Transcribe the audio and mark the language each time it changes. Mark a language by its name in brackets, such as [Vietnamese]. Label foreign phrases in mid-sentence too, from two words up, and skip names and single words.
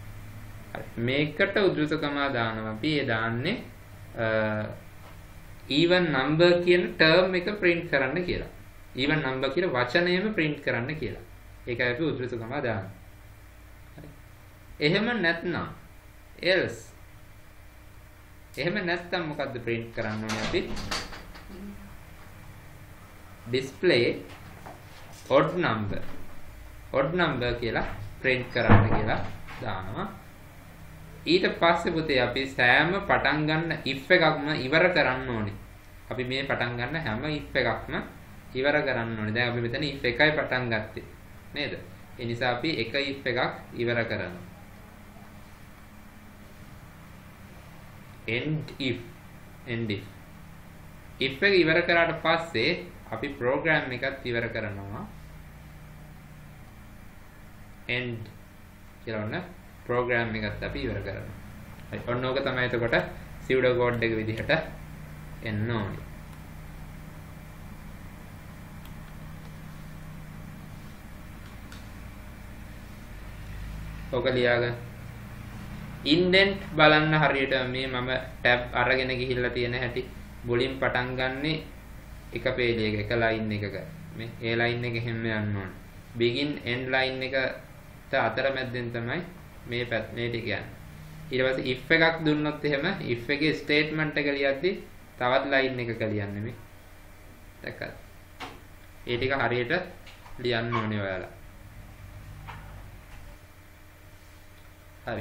[Sinhala] මේකට උද්දෘතකම දානවා. අපි ඒ දාන්නේ [English] even number [Sinhala] කියන term එක print කරන්න කියලා. [English] even number [Sinhala] කියන වචනයම print කරන්න කියලා. ඒකයි අපි උද්දෘතකම දාන්නේ. හරි. එහෙම නැත්නම් else. එහෙම නැත්නම් මොකද්ද print කරන්න ඕනේ අපි? [English] display odd number. odd number [Sinhala] කියලා print කරන්න කියලා දානවා. ඊට පස්සේ පුතේ අපි සෑම පටන් ගන්න if එකක්ම ඉවර කරන්න ඕනේ. අපි මේ පටන් ගන්න හැම if එකක්ම ඉවර කරන්න ඕනේ. දැන් අපි මෙතන if එකයි පටන් ගත්තේ. නේද? ඒ නිසා අපි එක if එකක් ඉවර කරනවා. [English] end if [Sinhala] if එක ඉවර කරාට පස්සේ අපි program එකත් ඉවර කරනවා. end කියලා ඔන්න program එකත් අපි ඉවර කරනවා. හරි. ඔන්න ඕක තමයි එතකොට [English] pseudo code [Sinhala] එක විදිහට එන්න ඕනේ. ඕක ලියාගන්න. indent බලන්න හරියට මේ මම tab අරගෙන ගිහිල්ලා තියෙන හැටි මුලින් පටන් ගන්නෙ එක page එක එක line එකක. මේ ඒ line එක හැම යන්න ඕනේ. [English] begin end [Sinhala] line එකට අතරමැද්දෙන් තමයි මේ ටික යන්නේ. ඊට පස්සේ if එකක් දුන්නොත් එහෙම if එකේ statement එක ලියද්දි තවත් line එකක ලියන්නේ මේ. දැක්කද? ඒ ටික හරියට ලියන්න ඕනේ ඔයාලා. හරි.